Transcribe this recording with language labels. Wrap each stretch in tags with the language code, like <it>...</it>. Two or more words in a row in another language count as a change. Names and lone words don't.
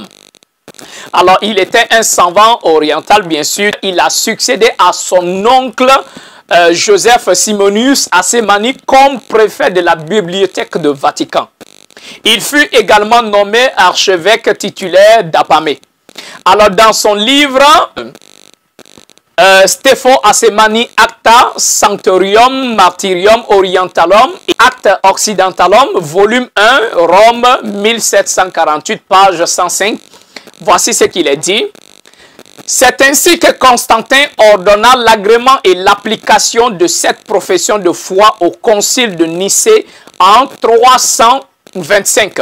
<fr>Alors, il était un savant oriental, bien sûr. Il a succédé à son oncle Joseph Simonius Assemani comme préfet de la bibliothèque de Vatican. Il fut également nommé archevêque titulaire d'Apamée. Alors, dans son livre, Stefano Assemani Acta Sanctorium Martyrium Orientalum et Acta Occidentalum, volume 1, Rome, 1748, page 105. Voici ce qu'il est dit. C'est ainsi que Constantin ordonna l'agrément et l'application de cette profession de foi au concile de Nicée en 325.</fr>